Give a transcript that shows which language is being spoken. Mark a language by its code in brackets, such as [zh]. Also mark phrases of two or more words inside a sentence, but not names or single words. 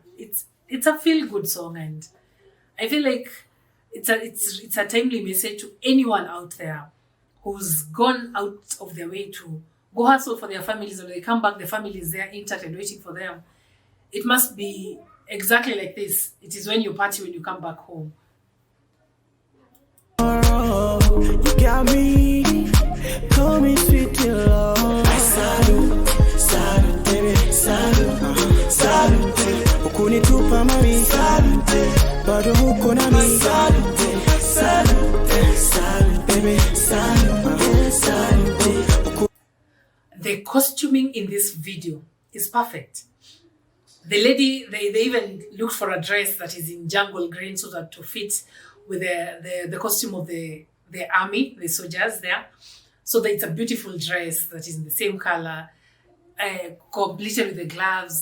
[en] It's a feel-good song, and I feel like it's a timely message to anyone out there who's gone out of their way to go hustle for their families. When they come back, the family is there intact and waiting for them. It must be exactly like this. It is when you party, when you come back home. You got me, call me sweet love. [sw] Salute, salute, baby, salute, salute. Ukunitupa mami, salute, bado huko na mi, salute, salute, salute, baby, salute, salute. [en] The costuming in this video is perfect. The lady, they even looked for a dress that is in jungle green so that to fit with the costume of the army, the soldiers there. So that it's a beautiful dress that is in the same color, completed with the gloves.